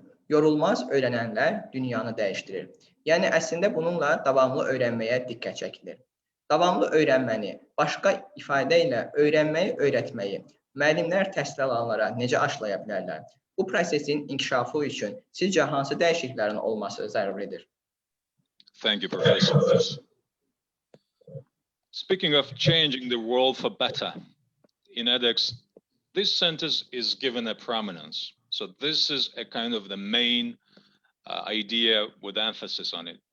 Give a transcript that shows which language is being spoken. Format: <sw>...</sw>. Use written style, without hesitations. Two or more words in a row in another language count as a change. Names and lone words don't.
<az>Yorulmaz öyrənənlər dünyanı dəyişdirir. Yəni, əslində bununla davamlı öyrənməyə diqqət çəkilir. Davamlı öyrənməni, başqa ifadə ilə öyrənməyi, öyrətməyi müəllimlər təhsil alanlara necə aşlaya bilərlər? Bu prosesin inkişafı üçün sizcə hansı dəyişikliklərin olması zəruridir?</az> <en>Thank you, Professor. Speaking of changing the world for better, in edX, this sentence is given a prominence. So this is a kind of the main idea with emphasis on it.</en>